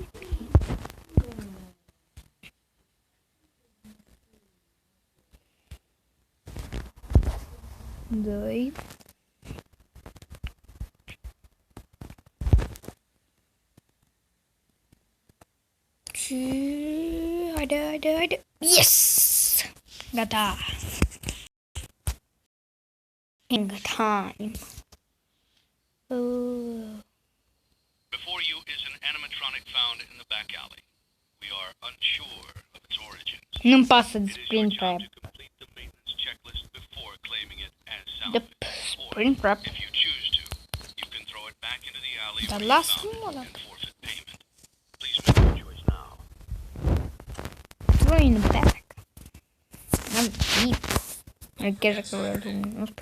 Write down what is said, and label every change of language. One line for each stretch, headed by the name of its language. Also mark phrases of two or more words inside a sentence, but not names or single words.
Romanian: Doi. Și... Haide.
English: Yes! Gata! King time. Before you is an animatronic found in the back alley. We are unsure of its origins.
Romanian: Nu-mi pasă de
English: It is your sprint job prep. to complete the maintenance checklist before claiming it as
Romanian: De
English: salvage. sprint prep. If you choose to, you can throw it back into the alley
Romanian: Dar
English: where you
Romanian: lasă-mă
English: found it
Romanian: ăla.
English: and forfeit payment. Please make your choice now. Throw in the back.
Romanian: N-am timp. Chiar dacă vreau să nu spun.